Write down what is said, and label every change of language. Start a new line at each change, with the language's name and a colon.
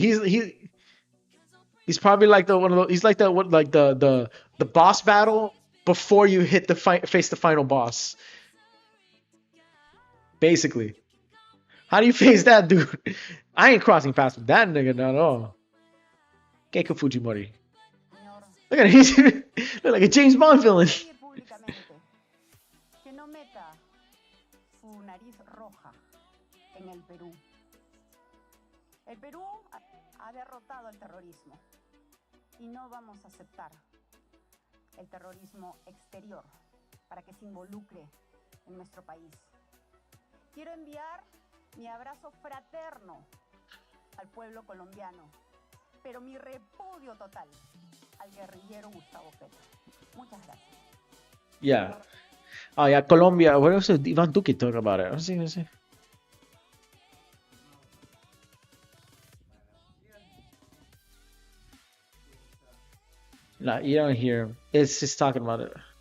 English: He's probably like the boss battle before you hit face the final boss. Basically. How do you face that dude? I ain't crossing paths with that nigga not at all. Keiko Fujimori. Look at him. He's look like a James Bond villain.
Spanish: Que no meta su nariz roja en el Perú. El Perú ha derrotado el terrorismo y no vamos a aceptar el terrorismo exterior para que se involucre en nuestro país. Quiero enviar mi abrazo fraterno al pueblo colombiano, pero mi repudio total al guerrillero Gustavo Petro. Muchas gracias.
English: Yeah. Oh yeah, Colombia. What else did Ivan Duque talk about it? Let's see. No, you don't hear him. It's just talking about it.